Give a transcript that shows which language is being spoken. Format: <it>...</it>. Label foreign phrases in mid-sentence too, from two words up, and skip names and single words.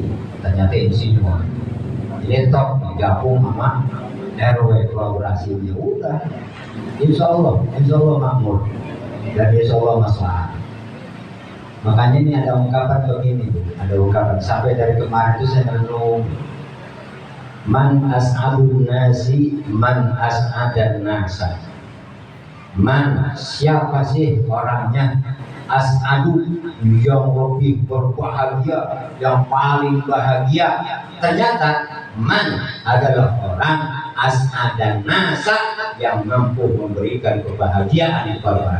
<id>Ternyata ini semua ini top gabung sama RW kolaborasinya udah.</id> <ar>Insya Allah</ar> <id>makmur dan</id> <ar>insya Allah</ar> <id>masalah. Makanya ini ada ungkapan begini, ada ungkapan sampai dari kemarin itu saya merenung.</id> <ar>Man as'adun nasi, man as'adan nasa. Man,</ar> <id>siapa sih orangnya? As'adu, yang lebih berbahagia, yang paling bahagia. Ternyata man adalah orang</id> <ar>as'adan nasa,</ar> <id>yang mampu memberikan kebahagiaan kepada orang.</id>